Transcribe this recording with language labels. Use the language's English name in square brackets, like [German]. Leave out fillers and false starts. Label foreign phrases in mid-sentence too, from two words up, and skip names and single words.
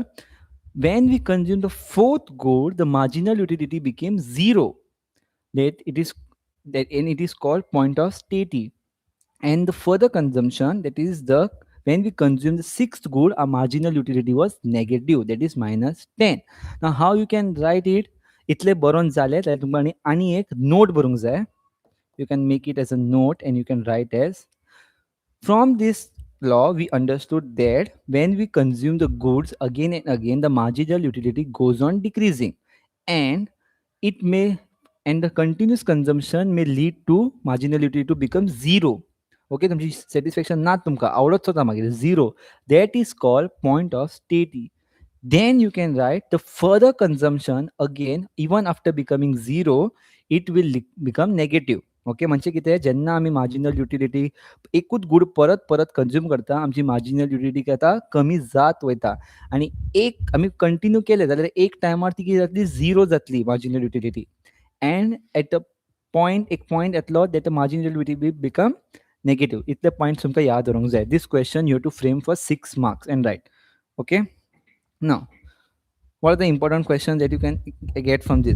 [English] When we consume the fourth good, the marginal utility became 0. And it is called point of state. And the further consumption, that is the when we consume the sixth good, our marginal utility was negative, that is -10. Now how you can write it? [Konkani] इतले बरोवन जाले जाल्यार तुमकां आनी एक note बरोवंक जाय. [English] You can make it as a note and you can write as, from this law we understood that when we consume the goods again and again, the marginal utility goes on decreasing, and it may, and the continuous consumption may lead to marginal utility to become 0. [Konkani] Okay, तुमची satisfaction ना तुमका आवडत होता मागीर 0. [English] That is called point of state. Then you can write the further consumption again, even after becoming 0, it will become negative. [Konkani] ओके, म्हणजे कितें, जेन्ना आमी [English] marginal utility [Konkani] एकूच गूड परत परत कंज्यूम करता, आमची [English] marginal utility [Konkani] काय जाता कमी जात वयता. आनी एक आमी कंटिन्यू केले जाल्यार एक टायमार ती कितें जातली, 0 जातली [English] marginal utility. And at a point, [Konkani] एक पॉयंट येतलो [English] that marginal utility become negative. [Konkani] इतले पॉयंट्स तुमकां याद दवरूंक जाय. [English] This question you have to frame for 6 marks and write. Okay, now what are the important questions that you can get from this?